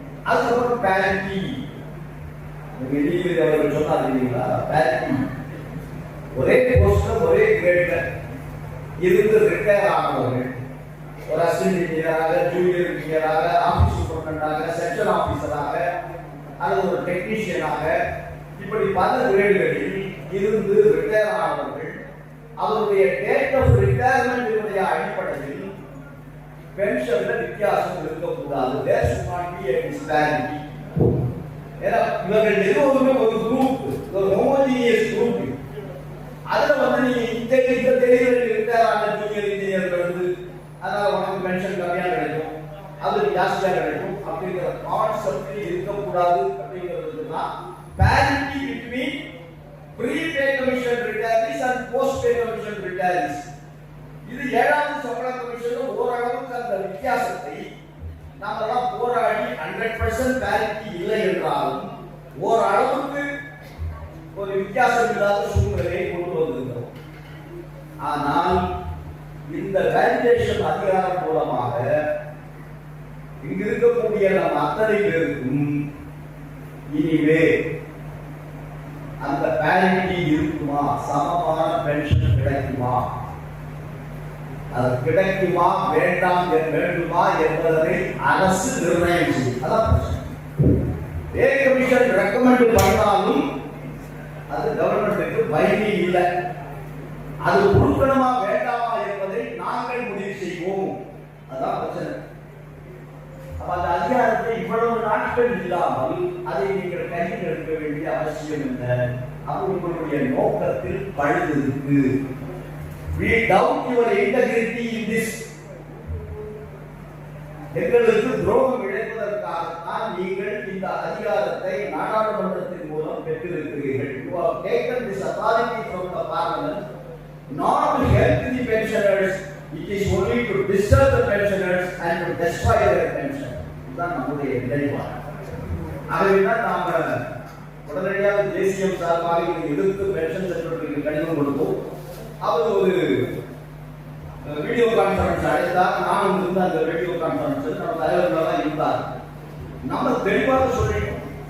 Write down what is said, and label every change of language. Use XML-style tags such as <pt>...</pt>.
<ta>அதுக்கப்புறம் பேரிட்டி, அவர்கள் சொன்னார் இல்லைங்களா, பேரிட்டி ஒரே போஸ்ட்ல ஒரே கிரேட்ல இருந்து ரிட்டையர் ஆனவர்கள், ஒரு அசிஸ்டன்ட் இன்ஜினியராக, ஜூனியர் இன்ஜினியராக, ஆபீஸ் சூப்பரண்டாக, செக்ஷன் ஆபீசராக அல்லது ஒரு டெக்னீஷியனாக, இப்படி பல கிரேடுகளில் இருந்து ரிட்டையர் ஆனவர்கள் அவருடைய டேட் ஆஃப் ரிட்டையர்மெண்ட் அடிப்படையில் பென்ஷன்ல வித்தியாசம் இருக்கக்கூடாது.</ta> <en>There should not be a disparity.</en> <ta>ஏன்னா இவர்கள் எல்லோருமே ஒரு குரூப், ஒரு ஹோமோஜீனியஸ் குரூப். அதுல நீ இந்த தேதியில் ரிட்டையர் ஜூனியர் இன்ஜினியர்கள் அதனால உனக்கு பென்ஷன் கம்மியா கிடைக்கும், அது ஜாஸ்தியா கிடைக்கும் அப்படிங்கிற கான்செப்ட் இருக்கக்கூடாது. அப்படிங்கிறதுனா</ta> <en>parity between pre-pay commission retirees and post-pay commission retirees.</en> <ta>இது 7வது சம்பள கமிஷன் ஓரளவுக்கு அந்த வித்தியாசத்தை நாமெல்லாம் போராடி 100% parity இல்லை என்றாலும் ஓரளவுக்கு ஒரு வித்தியாசம் இல்லாத சூழ்நிலையை கொண்டு வந்திருக்கிறோம். ஆனால் இந்த வேலிடேஷன் அதிகாரம் மூலமாக இங்க இருக்கக்கூடிய நம் அத்தனை பேருக்கும் இனிமே அந்த பேரிட்டி இருக்குமா, சமமான பென்ஷன் கிடைக்குமா, அது கிடைக்குமா வேண்டுமா என்பதை அரசு நிர்ணயம் செய்யும். அதான் பே கமிஷன் ரெக்கமெண்ட் பண்ணாலும் அது கவர்மெண்ட்டுக்கு பைண்டிங் இல்லை. அது கொடுக்கணுமா வேண்டாமா என்பதை நாங்கள் முடிவு செய்வோம். அதான் பிரச்சனை. அப்ப அந்த அதிகாரத்தை இவ்வளவு நாட்கள் இல்லாமல் அதை நீங்கள் கையில் எடுக்க வேண்டிய அவசியம் என்ன? அப்ப உங்களுடைய நோக்கத்தில் பழுது இருக்கு.</ta> <en>We doubt your integrity in this.</en> <ta>எங்களுக்கு துரோகம் இழைப்பதற்காகத்தான் நீங்கள் இந்த அதிகாரத்தை நாடாளுமன்றத்தின் மூலம் பெற்றிருக்கிறீர்கள்.</ta> <en>You have taken this authority from the parliament not to help the pensioners. It is only to disturb the pensioners and to destroy their pension.</en> <ta>இதுதான் நம்முடைய நிலைப்பாடு. ஆகவேதான் நாம உடனடியாக தேசியம் சார்பாக எதிர்த்து பென்ஷன் செக்ரட்டரிக்கு கடிதம் கொடுத்தோம். அவர் ஒரு வீடியோ கான்ஃபரன்ஸ் அழைத்தார். நானும் இருந்த அந்த வீடியோ கான்ஃபரன்ஸ் நம்ம தலைவர்களெல்லாம் இருந்தார். நம்ம தெளிவாக சொல்லிட்டோம்.</ta>